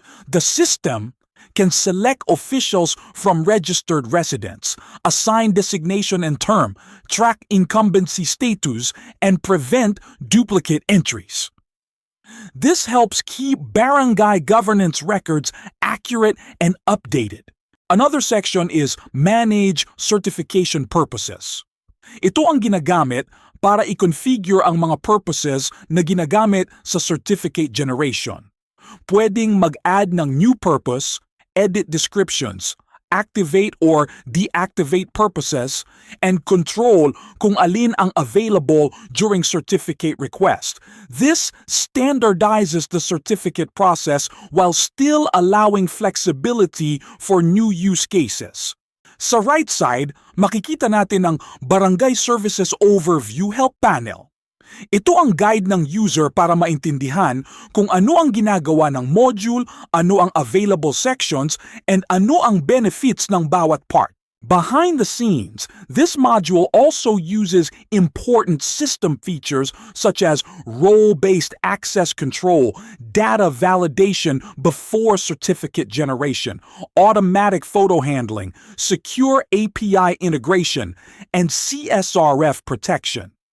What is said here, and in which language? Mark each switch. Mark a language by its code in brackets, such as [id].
[en] The system can select officials from registered residents, assign designation and term, track incumbency status, and prevent duplicate entries. This helps keep barangay governance records accurate and updated. Another section is Manage Certification Purposes. [tl] Ito ang ginagamit para i-configure ang mga purposes na ginagamit sa certificate generation. Pwedeng mag-add ng [en] new purpose, edit descriptions, activate or deactivate purposes, and control [tl] kung alin ang [en] available during certificate request. This standardizes the certificate process while still allowing flexibility for new use cases. [tl] Sa right side, makikita natin ang Barangay Services Overview Help Panel. Ito ang guide ng user para maintindihan kung ano ang ginagawa ng module, ano ang available sections, and ano ang benefits ng bawat part. [en] Behind the scenes, this module also uses important system features such as role-based access control, data validation before certificate generation, automatic photo handling, secure API integration, and CSRF protection.